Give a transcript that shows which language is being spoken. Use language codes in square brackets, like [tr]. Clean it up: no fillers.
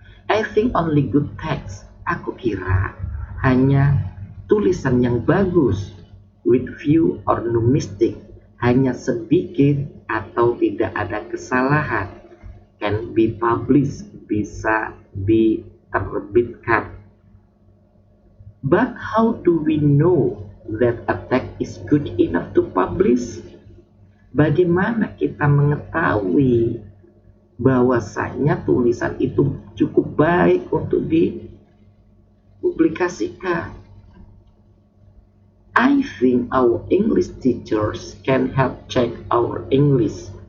[en] I think only good text. [id] Aku kira hanya tulisan yang bagus, [en] with few or no mistake, [id] hanya sedikit atau tidak ada kesalahan, [en] can be published, [id] bisa diterbitkan. [en] But how do we know that a text is good enough to publish? [id] Bagaimana kita mengetahui bahwasanya tulisan itu cukup baik untuk dipublikasikan? [en] I think our English teachers can help check our English.